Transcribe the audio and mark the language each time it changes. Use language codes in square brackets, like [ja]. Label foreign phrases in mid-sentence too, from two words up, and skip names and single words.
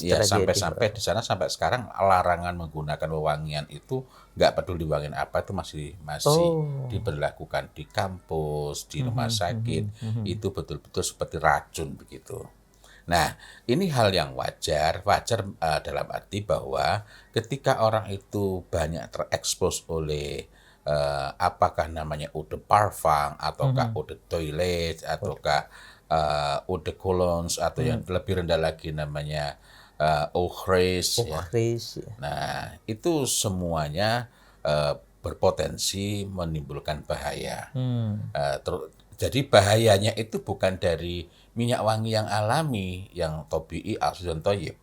[id] ya, sampai di sana sampai sekarang larangan menggunakan wewangian itu nggak peduli wewangian apa itu masih diberlakukan di kampus, di rumah sakit, itu betul-betul seperti racun begitu. Nah, ini hal yang wajar dalam arti bahwa ketika orang itu banyak terekspos oleh apakah namanya [fr] eau de parfum [id] ataukah [fr] eau de toilette [id] ataukah [fr] eau de cologne [id] atau yang lebih rendah lagi namanya [fr] eau fraise [id] ya. Nah, itu semuanya berpotensi menimbulkan bahaya. Jadi bahayanya itu bukan dari minyak wangi yang alami, yang tabi'i, asli dan thayyib.